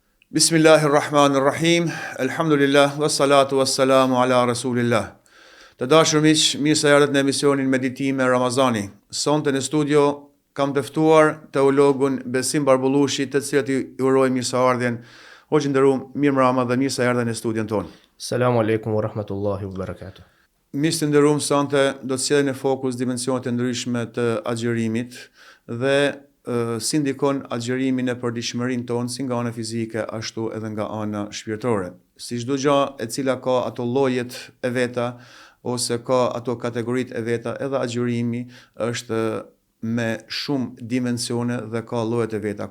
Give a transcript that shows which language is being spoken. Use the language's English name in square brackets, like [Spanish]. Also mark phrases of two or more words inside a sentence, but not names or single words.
[Arabic] بسم الله الرحمن الرحيم، الحمد لله، والصلاة والسلام على رسول الله. [Albanian] Të dashur miq, mirë se erdhët në emisionin Meditime Ramazani. Sonte në studio kam të ftuar teologun Besim Barbullushi, të cilat i uroj mirëseardhjen. Hoxhë nderuar, mirëmbrëma dhe mirë se erdhën në studion tonë. [Arabic] السلام عليكم ورحمة الله وبركاته. [Albanian] Miq të nderuar, sonte do të sjellë në fokus dimensionet e ndryshme të agjërimit dhe si ndikon agjërimi në përditshmërinë tonë, si nga ana fizike ashtu edhe nga ana shpirtërore. Si çdo gjë e cila ka ato llojet e veta ose ka ato kategoritë e veta, edhe agjërimi është me shumë dimensione dhe ka llojet e veta.